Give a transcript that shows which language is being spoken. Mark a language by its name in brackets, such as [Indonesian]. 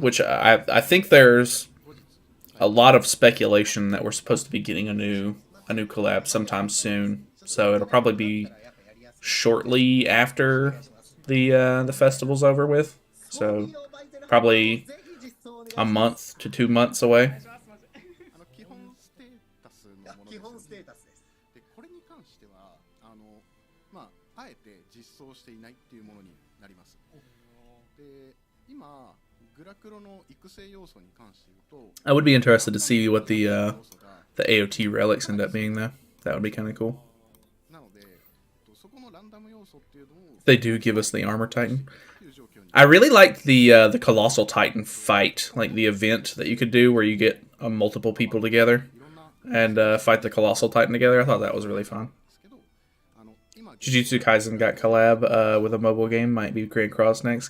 [English] Which I think there's a lot of speculation that we're supposed to be getting a new collab sometime soon. So it'll probably be shortly after the festival's over with. So probably a month to 2 months away. [Japanese] 基本ステータスのものです。基本ステータスです。でこれに関してはまああえて実装していないっていうものになります。で今グラクロの育成要素に関して言うと [English] I would be interested to see what the AOT relics end up being though. That would be kind of cool. [Japanese] なのでそこのランダム要素っていうのを [English] They do give us the armor titan. I really liked the Colossal Titan fight, like the event that you could do where you get multiple people together and fight the Colossal Titan together. I thought that was really fun. Jujutsu Kaisen got collab with a mobile game. Might be Grand Cross next.